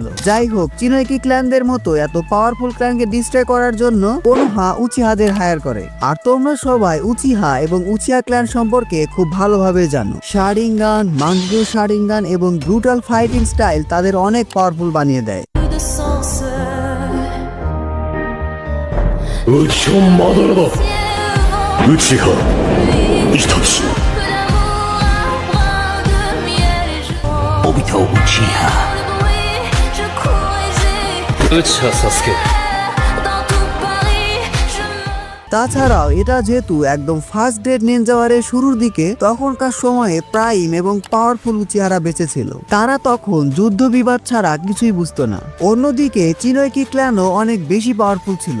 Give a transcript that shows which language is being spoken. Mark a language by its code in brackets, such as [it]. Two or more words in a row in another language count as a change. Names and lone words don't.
[bn] যাই হোক, চিনোয়েকি ক্ল্যানদের মতো এত [en] powerful clan [bn] ডিস্ট্রয় করার জন্য কোনোহা উচিহাদের হায়ার করে। আর তোমরা সবাই উচিহা এবং উচিহা ক্ল্যান সম্পর্কে খুব ভালোভাবে জানো। শারিঙ্গান, মাঙ্গু শারিঙ্গান এবং [en] brutal fighting style [bn] তাদের অনেক পাওয়ারফুল বানিয়ে দেয়। [ja] うちをまだらばうちはイタチおびたうちやうちはサスケ [bn] তাছাড়াও এটা যেহেতু একদম [en] first date ninja war [bn] শুরুর দিকে, তখনকার সময়ে প্রাইম এবং পাওয়ারফুল উচিহারা বেঁচে ছিল। তারা তখন যুদ্ধ বিবাদ ছাড়া কিছুই বুঝতো না। অন্যদিকে চিনোয়েকি ক্ল্যানও অনেক বেশি পাওয়ারফুল ছিল।